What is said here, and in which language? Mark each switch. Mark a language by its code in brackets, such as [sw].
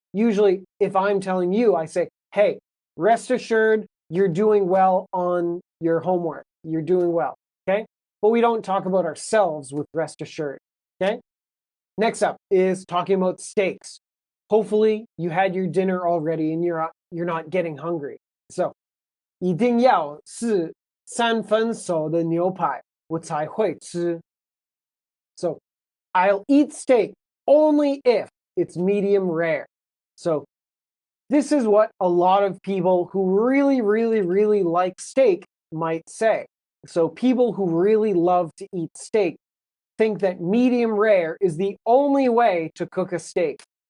[en] usually if I'm telling you, I say, hey, rest assured you're doing well on your homework. You're doing well, okay? But we don't talk about ourselves with rest assured, okay? Next up is talking about steaks. Hopefully you had your dinner already and you're not getting hungry. [zh] So 一定要是3分熟的牛排，我才会吃。 [en] So I'll eat steak only if it's medium rare. So this is what a lot of people who really, really, really like steak might say. So people who really love to eat steak think that medium rare is the only way to cook a steak.